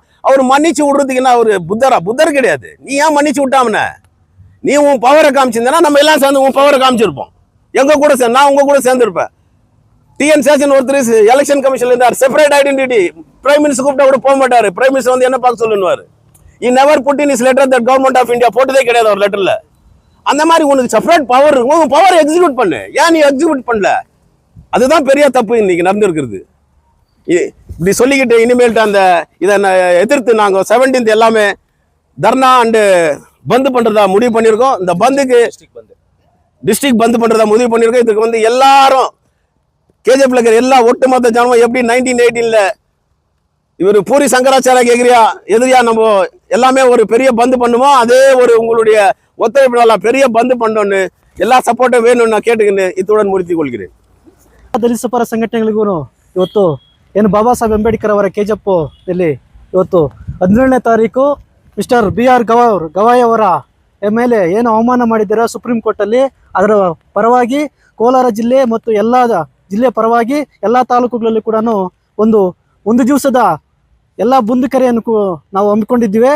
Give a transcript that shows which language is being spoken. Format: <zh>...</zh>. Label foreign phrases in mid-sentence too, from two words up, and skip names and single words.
<ta>அவர் மன்னிச்சு விடுறதுக்கு என்ன அவர் புத்தர் கிடையாது. நீ ஏன் மன்னிச்சு விட்டாமன, நீ உன் பவரை காமிச்சிருந்தா நம்ம எல்லாம் சேர்ந்து உன் பவரை காமிச்சிருப்போம். எங்க கூட சேர்ந்து நான் உங்க கூட சேர்ந்துருப்பேன். டிஎன் சேஷன் ஒருத்தர்</ta> <en>election commissionல</en> <ta>இருந்தார்,</ta> <en>separate identity. prime minister</en> <ta>கூப்பிட்டா கூட போக மாட்டாரு.</ta> <en>prime minister</en> <ta>வந்து என்ன பார்க்க சொல்லுவாரு,</ta> <en>he never put in his letter that government of India</en> <ta>போட்டதே கிடையாது அவர் லெட்டர்ல. அந்த மாதிரி உனக்கு</ta> <en>separate power,</en> <ta>உங்க</ta> <en>power execute</en> <ta>பண்ணு. ஏன் நீ எக்ஸிக்யூட் பண்ணல? அதுதான் பெரிய தப்பு இன்னைக்கு நடந்திருக்கிறது. இப்படி சொல்லிக்கிட்டு இனிமேல்ட்டு அந்த இதை எதிர்த்து நாங்கள் 17th எல்லாமே தர்ணா அண்டு பந்து பண்றதா முடிவு பண்ணியிருக்கோம். இந்த பந்துக்கு டிஸ்ட்ரிக்ட் பந்து பண்றதா முடிவு பண்ணியிருக்கோம். இதுக்கு வந்து எல்லாரும் கேஜிஎஃப்ல இருக்கிற எல்லா ஒட்டுமொத்த ஜனமும் எப்படி 1918ல இவர் பூரி சங்கராச்சாரியா எதிரியா நம்ம எல்லாமே ஒரு பெரிய பந்து பண்ணுவோம். அதே ஒரு உங்களுடைய ஒத்துழைப்பு பெரிய பந்து பண்ணோன்னு எல்லா சப்போர்ட்டும் வேணும்னு நான் கேட்டுக்கின்னு இத்துடன் முடித்துக் கொள்கிறேன்.</ta> <kn>ದಲಿತ ಪರ ಸಂಘಟನೆಗಳಿಗೂ ಇವತ್ತು ಏನು ಬಾಬಾ ಸಾಹೇಬ್ ಅಂಬೇಡ್ಕರ್ ಅವರ ಕೆಜಪ್ ಇಲ್ಲಿ ಇವತ್ತು 17ನೇ ತಾರೀಕು ಮಿಸ್ಟರ್ BR ಗವಾಯ್ ಅವರ ಮೇಲೆ ಏನು ಅವಮಾನ ಮಾಡಿದ್ದಾರೆ ಸುಪ್ರೀಂ ಕೋರ್ಟಲ್ಲಿ, ಅದರ ಪರವಾಗಿ ಕೋಲಾರ ಜಿಲ್ಲೆ ಮತ್ತು ಎಲ್ಲ ಜಿಲ್ಲೆ ಪರವಾಗಿ ಎಲ್ಲ ತಾಲೂಕುಗಳಲ್ಲಿ ಕೂಡ ಒಂದು ದಿವಸದ ಎಲ್ಲ ಬಂದು ಕರೆಯನ್ನು ನಾವು ಹಮ್ಮಿಕೊಂಡಿದ್ದೀವಿ.</kn>